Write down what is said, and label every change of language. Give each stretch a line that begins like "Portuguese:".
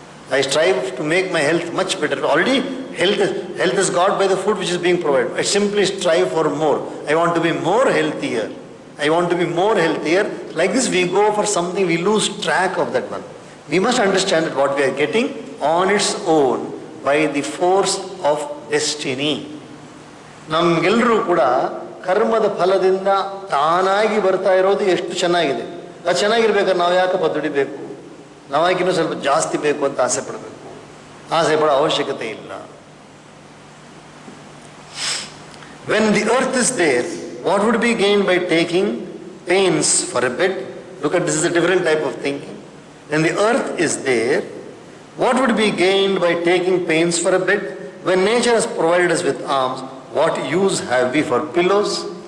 English: I strive to make my health much better. Already health is got by the food which is being provided. I simply strive for more. I want to be more healthier. I want to be more healthier. Like this we go for something, we lose track of that one. We must understand that what we are getting on its own by the force of destiny.
Kannada: ನಮ್ಗೆಲ್ಲರೂ ಕೂಡ ಕರ್ಮದ ಫಲದಿಂದ ತಾನಾಗಿ ಬರ್ತಾ ಇರೋದು ಎಷ್ಟು ಚೆನ್ನಾಗಿದೆ. ಅದು ಚೆನ್ನಾಗಿರ್ಬೇಕಾದ್ರೆ ನಾವು ಯಾಕಪ್ಪ ದುಡಿಬೇಕು, ನಾವಾಗಿನ್ನೂ ಸ್ವಲ್ಪ ಜಾಸ್ತಿ ಬೇಕು ಅಂತ ಆಸೆ ಪಡಬೇಕು? ಆಸೆ ಪಡೋ ಅವಶ್ಯಕತೆ ಇಲ್ಲ.
English: When the earth is there, what would be gained by taking pains for a bed? Look at this, is a different type of thinking. When the earth is there, what would be gained by taking pains for a bed? When nature has provided us with arms, what use have we for pillows?